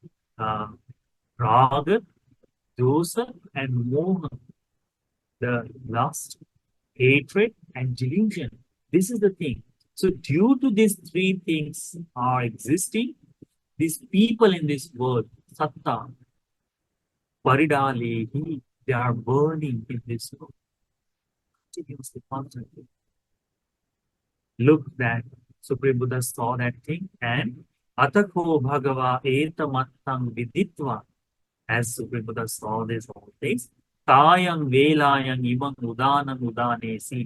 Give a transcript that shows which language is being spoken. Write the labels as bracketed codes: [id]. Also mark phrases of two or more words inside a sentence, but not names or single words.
[pi] Raga, dosa, and moha. [en] The lust, hatred, and delusion. This is the thing. So due to these three things are existing, these people in this world, [pi] satta, paridalehi, [en] they are burning in this world. Continuously, constantly. Look that Supreme Buddha saw that thing, and [pi] Atako Bhagava Etamattang Viditva, [en] as Supreme Buddha saw this all things, [pi] Tayang Velayang Imang Udanang Udanesi.